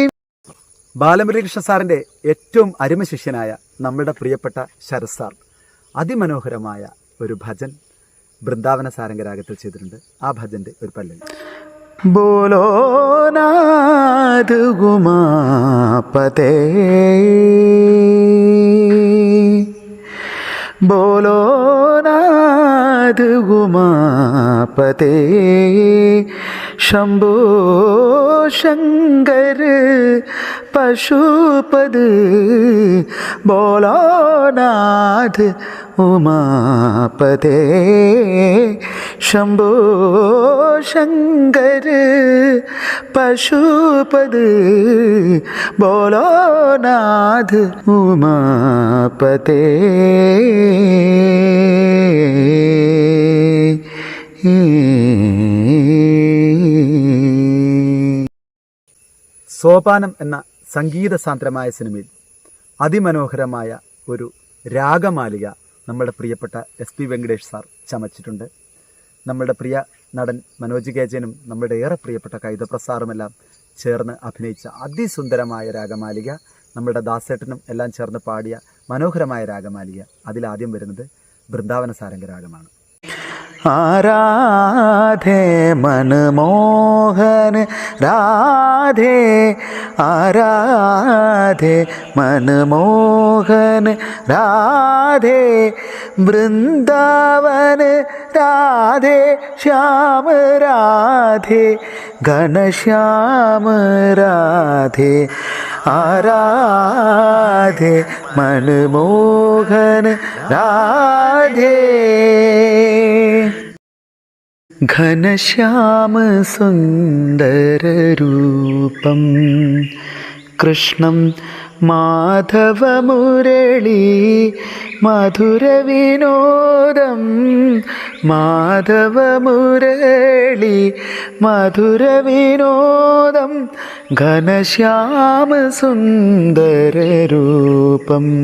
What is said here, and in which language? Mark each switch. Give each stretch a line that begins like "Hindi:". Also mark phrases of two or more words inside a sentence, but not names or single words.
Malayalam: ബാലമുരളീകൃഷ്ണ സാറിൻ്റെ ഏറ്റവും അരുമ ശിഷ്യനായ നമ്മുടെ പ്രിയപ്പെട്ട ശരത് സാർ അതിമനോഹരമായ ഒരു ഭജൻ വൃന്ദാവന സാരംഗരാഗത്തിൽ ചെയ്തിട്ടുണ്ട്. ആ ഭജന്റെ ഒരു പല്ലവി.
Hindi: बोलो नाथ उमापते बोलो नाथ उमापते शंभो शंकर पशुपद बोलो नाथ उमापते शंभो शंकर पशुपद बोलो नाथ उमापते.
Malayalam: സോപാനം എന്ന സംഗീത സാന്ദ്രമായ സിനിമയിൽ അതിമനോഹരമായ ഒരു രാഗമാലിക നമ്മുടെ പ്രിയപ്പെട്ട SP വെങ്കടേഷ് സാർ ചമച്ചിട്ടുണ്ട്. നമ്മുടെ പ്രിയ നടൻ മനോജ് കേജനും നമ്മുടെ ഏറെ പ്രിയപ്പെട്ട കൈതപ്രസാറുമെല്ലാം ചേർന്ന് അഭിനയിച്ച അതിസുന്ദരമായ രാഗമാലിക, നമ്മുടെ ദാസേട്ടനും എല്ലാം ചേർന്ന് പാടിയ മനോഹരമായ രാഗമാലിക. അതിലാദ്യം വരുന്നത് വൃന്ദാവന സാരംഗ രാഗമാണ്.
Hindi: आराधे मनमोहन राधे आराधे मनमोहन राधे वृंदावन राधे श्याम राधे घनश्याम राधे आराधे मनमोहन राधे.
Sanskrit: ഘനശ്യാമ സുന്ദരരൂപം കൃഷ്ണം മാധവമുരളി മധുരവിനോദം മാധവമുരളി മധുരവിനോദം ഘനശ്യാമ സുന്ദരരൂപം.